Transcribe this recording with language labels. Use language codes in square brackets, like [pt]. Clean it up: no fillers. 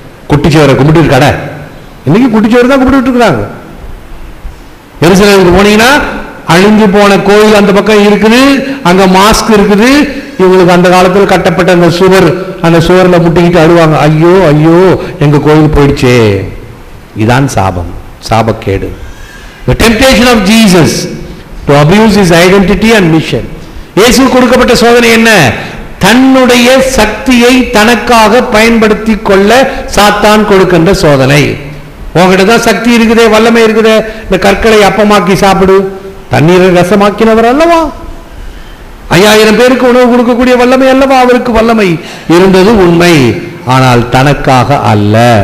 [ta] குட்டிச்சோரை கும்பிட்டு கடை, இன்னைக்கு குட்டிச்சோறு தான் கும்பிட்டு இருக்கிறாங்க. எருசலேமுக்கு போனீங்கன்னா அழிஞ்சு போன கோயில் அந்த பக்கம் இருக்குது, அங்க மாஸ்க் இருக்குது. இவங்களுக்கு அந்த காலத்தில் கட்டப்பட்ட அந்த சுவர், அந்த சுவர்ல முட்டிக்கிட்டு அழுவாங்க, ஐயோ ஐயோ எங்க கோயில் போயிடுச்சே. இதான் சாபம், சாபக்கேடு. [en] The temptation of Jesus to abuse his identity and mission. [ta] இயேசு கொடுக்கப்பட்ட சோதனை என்ன? தன்னுடைய சக்தியை தனக்காக பயன்படுத்தி கொள்ள சாத்தான் கொடுக்கின்ற சோதனை. உங்ககிட்ட தான் சக்தி இருக்குதே, வல்லமை இருக்குதே, இந்த கற்களை அப்பமாக்கி சாப்பிடு, தண்ணீரை ரசமாக்கினவர் அல்லவா, 5000 பேருக்கு உணவு கொடுக்கக்கூடிய வல்லமை அல்லவா அவருக்கு வல்லமை இருந்தது உண்மை, ஆனால் தனக்காக அல்ல.